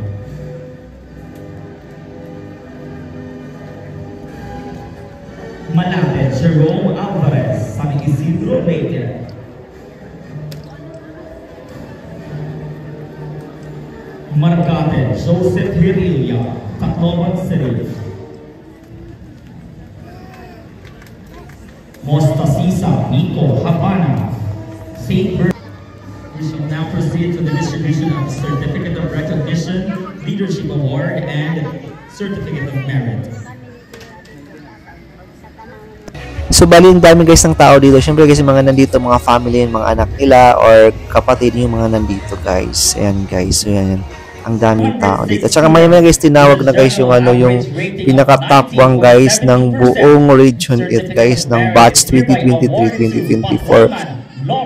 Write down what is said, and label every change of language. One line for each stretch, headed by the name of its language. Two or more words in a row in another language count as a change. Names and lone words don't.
English: Malapit Jerome Alvarez, San Isidro Leyte. Marcate Joseph Hirilia, Tacloban City. Mostasisa Nico Habana, St. Bernard. We shall now proceed to the distribution of Certificate of Recognition, Leadership Award, and Certificate of Merit.
Filipino: So bali yung dami guys ng tao dito. Syempre kasi mga nandito, mga family, mga anak nila or kapatid yung mga nandito guys. Ayan guys, so yan. Ang daming tao dito. At saka may guys tinawag na guys yung yung pinaka top 1 guys ng buong Region 8 guys ng batch 2023-2024.